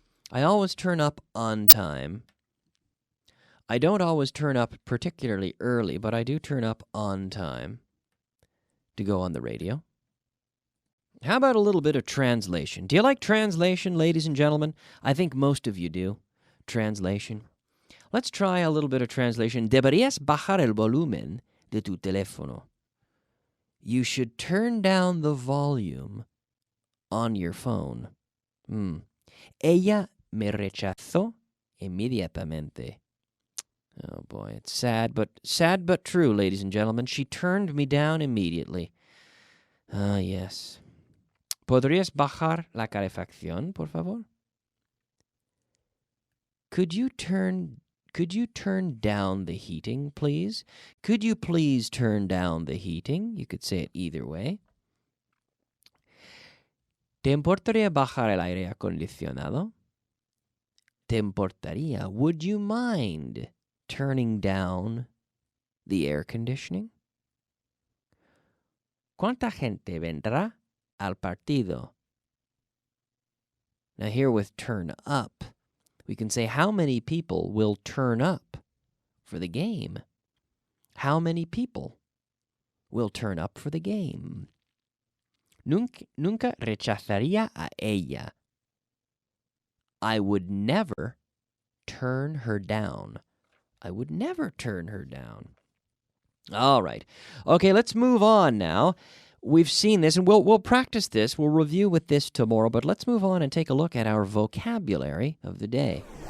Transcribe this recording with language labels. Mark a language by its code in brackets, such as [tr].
[en] I always turn up on time. I don't always turn up particularly early, but I do turn up on time to go on the radio. How about a little bit of translation? Do you like translation, ladies and gentlemen? I think most of you do. Translation. Let's try a little bit of translation. [es] Deberías bajar el volumen de tu teléfono. [en] You should turn down the volume on your phone. [es] Ella me rechazó inmediatamente. [en] Oh boy, it's sad but true, ladies and gentlemen. She turned me down immediately. Ah, yes. [es] ¿Podrías bajar la calefacción, por favor? [en] Could you turn down the heating, please? Could you please turn down the heating? You could say it either way. [es] ¿Te importaría bajar el aire acondicionado? ¿Te importaría? [en] Would you mind turning down the air conditioning? [es] ¿Cuánta gente vendrá al partido? [en] Now here with turn up, we can say how many people will turn up for the game. How many people will turn up for the game? [es] Nunca rechazaría a ella. [en] I would never turn her down. I would never turn her down. All right. Okay, let's move on now. We've seen this, and we'll practice this. We'll review with this tomorrow, but let's move on and take a look at our vocabulary of the day.